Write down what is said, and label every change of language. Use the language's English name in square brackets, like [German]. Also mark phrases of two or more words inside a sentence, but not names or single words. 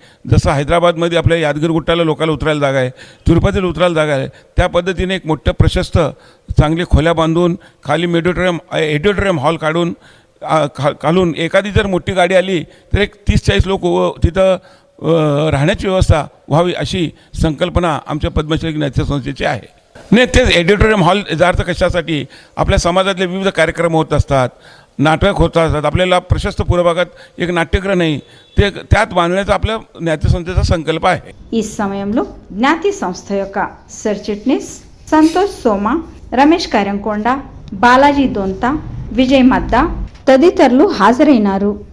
[Marathi] जसं हैदराबादमध्ये आपल्या यादगीर गुट्टाला लोकांना उतरायला जागा आहे, तिरुपतीला उतरायला जागा आहे, त्या पद्धतीने एक मोठं प्रशस्त चांगली खोल्या बांधून खाली ऑडिटोरियम हॉल काढून एखादी जर मोठी गाडी आली तर एक 30-40 लोक तिथं राहण्याची व्यवस्था व्हावी अशी संकल्पना आमच्या पद्मश्री ज्ञाती संस्थेची आहे. नाही, तेच ऑडिटोरियम हॉल याचा कशासाठी आपल्या समाजातले विविध कार्यक्रम होत असतात, नाटक होत असतात. आपल्याला प्रशस्त पूर्व भागात एक नाट्यगृह नाही, ते त्यात बांधण्याचा आपल्या ज्ञाती संस्थेचा संकल्प आहे. [Telugu] ఈ సమయంలో జ్ఞాతి సంస్థ యొక్క సర్ చిట్నీస్ సంతోష్ సోమా, రమేష్ కరంకొండ, బాలాజీ దొంత, విజయ్ మద్దా తదితరులు హాజరైనారు.